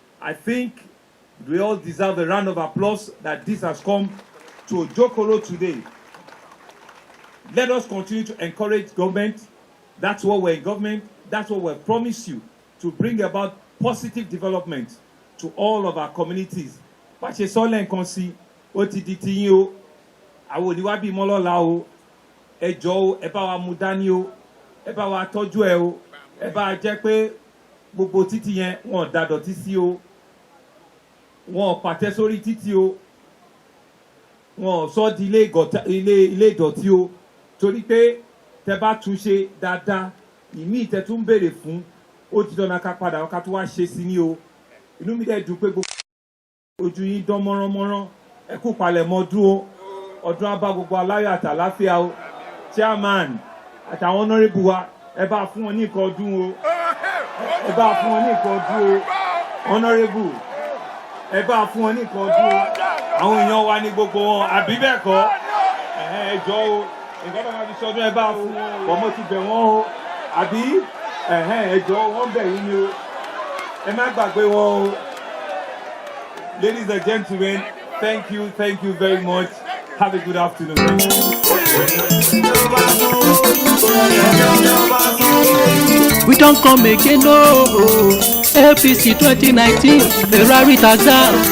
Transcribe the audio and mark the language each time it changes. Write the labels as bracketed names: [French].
[English] I think we all deserve a round of applause that this has come to Ojokoro today. Let us continue to encourage government. That's what we're in government. That's what we promise you, to bring about positive development to all of our communities. [Yoruba] bá ṣe sọ lẹ́ǹkan sí ó ti di tiyín o àwọn òníwá bíi mọ́lọ́la o ẹ jọ o ẹ bá wa mú dání o ẹ bá wa tọ́jú ẹ o ẹ bá jẹ́ pé gbogbo títì yẹn wọn ò da dọ̀tí sí o wọn ò pàtẹ sórí títì o wọn ò sọ di ilé ìdọ̀tí o torí pé tẹ bá tún ṣe dáadáa ìmí ìtẹ́tún béèrè fún ó ti dọ́nà ká padà ká tó wá ṣe sí ní o inú mi dẹ̀ dùn pé gbogbo ojú yín dán mọ́ránmọ́rán ẹ kú palẹ̀mọ́ dúró ọdún á bá gbogbo aláyọ̀ àtàláfíà o chairman àtàwọn honourable wa ẹ bá fún wọn ní nǹkan ọdún o ẹ bá fún wọn ní nǹkan ọdún o honourable ẹ bá fún wọn ní nǹkan ọdún o àwọn èèyàn wa ní gbogbo wọn àbí bẹ́ẹ̀ kọ́ ẹ jọ o nǹkan tó máa fi sọdún ẹ bá fún wọn bọ̀ mo ti bẹ̀ wọ́n o àbí ẹ jọ wọ́n bẹ̀ yín ni o ẹ má gbàgbé wọn o. [English] Ladies and gentlemen, thank you very much. Have a good afternoon. We don't come again, no. APC 2019, Ferrari Tarzan.